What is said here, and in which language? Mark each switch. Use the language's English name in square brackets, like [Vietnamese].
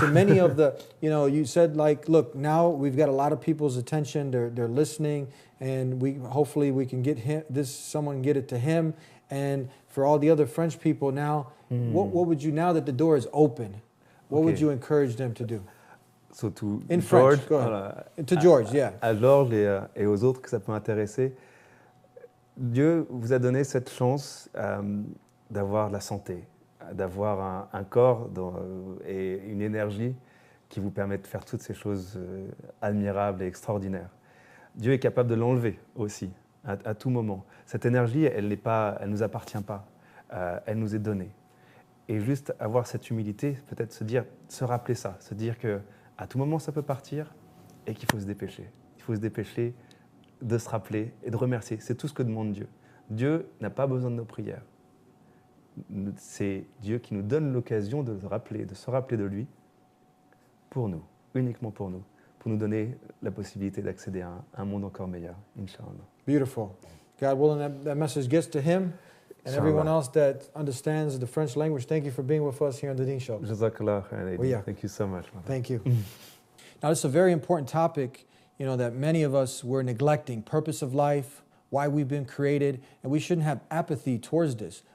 [English] to many of the, you said like, look, now we've got a lot of people's attention. They're listening, and hopefully we can get someone get it to him. And for all the other French people now, what would you, now that the door is open, what would you encourage them to do? So to In George, French, go ahead. To George, yeah. [French] À George et aux autres que ça peut intéresser, Dieu vous a donné cette chance d'avoir de la santé, d'avoir un corps et une énergie qui vous permet de faire toutes ces choses admirables et extraordinaires. Dieu est capable de l'enlever aussi, à tout moment. Cette énergie, elle ne nous appartient pas, elle nous est donnée. Et juste avoir cette humilité, peut-être se rappeler ça, se dire qu'à tout moment ça peut partir et qu'il faut se dépêcher. Il faut se dépêcher de se rappeler et de remercier. C'est tout ce que demande Dieu. Dieu n'a pas besoin de nos prières. C'est Dieu qui nous donne l'occasion de se rappeler de lui pour nous, uniquement pour nous donner la possibilité d'accéder à un monde encore meilleur, Inch'Allah. [English] Beautiful. God willing, that message gets to him and everyone else that understands the French language. Thank you for being with us here on the Deen Show. [Arabic] Jazakallah khairan. [English] Well, yeah. Thank you so much. Thank you. Now, this is a very important topic, that many of us were neglecting. Purpose of life, why we've been created, and we shouldn't have apathy towards this.